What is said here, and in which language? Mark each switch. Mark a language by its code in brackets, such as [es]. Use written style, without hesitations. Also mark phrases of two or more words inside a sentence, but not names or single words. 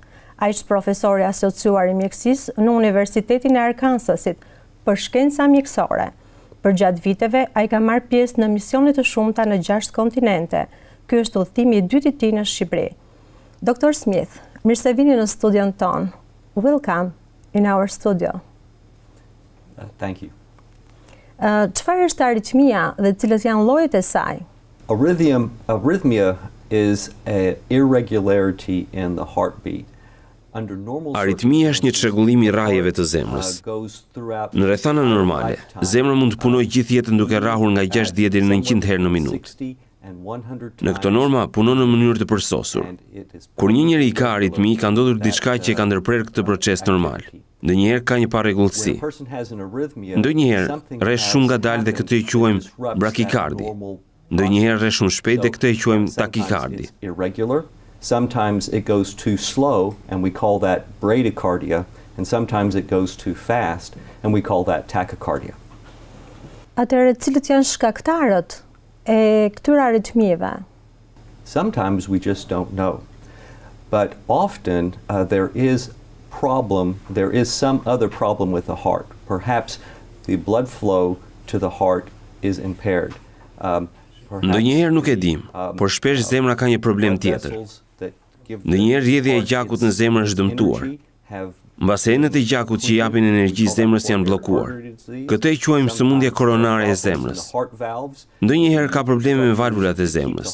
[sq] Ai është profesor i asociuar i mjekësisë në Universitetin e Arkansasit për shkenca mjekësore. Për gjatë viteve, ai ka marrë pjesë në misione të shumta në 6 kontinente. Ky është udhëtimi i dytë i tij në Shqipëri. Dr. Smith, mirë se vini në studion ton. [en] Welcome in our studio. Thank you. [sq] Çfarë është aritmia dhe cilët janë llojet e saj? [en] Arrhythmia is an irregularity in the heartbeat. [sq] Aritmia është një çrregullim i rrajeve të zemrës. Në rrethana normale, zemra mund të punojë gjithë jetën duke rrahur nga 60 deri në 100 herë në minutë. Në këto norma punon në mënyrë të përsosur. Kur një njeri ka aritmi, ka ndodhur diçka që e ka ndërprer këtë proces normal. Ndonjëherë ka një parregullsi. Ndonjëherë rre shumë ngadalë dhe këtë e quajmë brakikardi. Ndonjëherë rre shumë shpejt dhe këtë e quajmë takikardi. [en] Sometimes it goes too slow, and we call that bradycardia, and sometimes it goes too fast, and we call that tachycardia. [sq] Atëherë, cilët janë shkaktarët e këtyre aritmieve? [en] Sometimes we just don't know, but often there is some other problem with the heart. Perhaps the blood flow to the heart is impaired. [sq] Ndonjëherë nuk e dim, por shpesh zemra ka një problem tjetër. Ndonjëherë rrjedhja e gjakut në zemër është dëmtuar. Mbas enet e gjakut që japin energji zemrës janë bllokuar. Këtë e quajmë sëmundje koronare e zemrës. Ndonjëherë ka probleme me valvulat e zemrës.